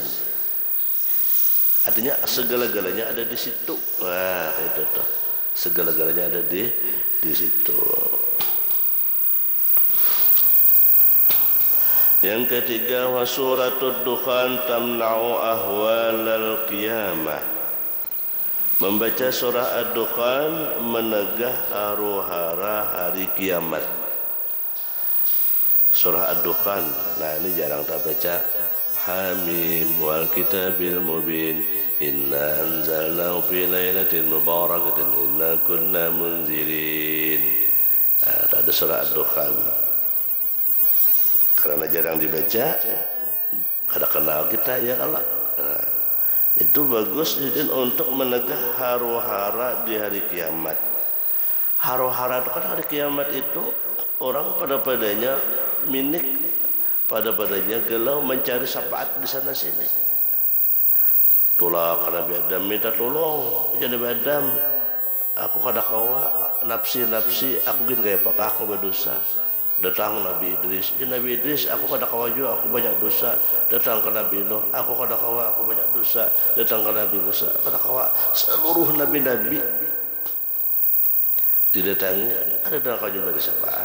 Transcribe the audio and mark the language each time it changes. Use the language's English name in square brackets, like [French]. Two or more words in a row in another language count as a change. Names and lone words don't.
[Indonesian] Artinya segala-galanya ada di situ. Wah, itu tuh. Segala-galanya ada di situ. Yang ketiga, [Arabic] وسورة الدخان تمنع أهوال القيامة. [Indonesian] Membaca surah Ad-Dukhan menegah haru-hara hari kiamat. Surah Ad-Dukhan, nah ini jarang tak baca. [Arabic] حم والكتاب المبين إنا أنزلناه في ليلة مباركة إنا كنا منذرين. [Indonesian] Nah, ada surah Ad-Dukhan. [Banjar] Karena jarang dibaca, kada kenal kita ya Allah. [Indonesian] Nah, itu bagus untuk menegah haru-hara di hari kiamat. Haru-hara itu kan hari kiamat itu orang pada-padanya minik, pada-padanya galau mencari syafaat di sana sini. Tulah karena Nabi Adam minta tolong, jadi Nabi Adam, [Banjar] aku kada kawa nafsi, aku gini kayak pakah aku berdosa. Datang Nabi Idris, ya Nabi Idris, aku kada kawa juga, aku banyak dosa. Datang ke Nabi Nuh, aku kada kawa, aku banyak dosa. Datang ke Nabi Musa, kada kawa. [Indonesian] Seluruh nabi-nabi didatangi, ada dalam kajian dari syafaat.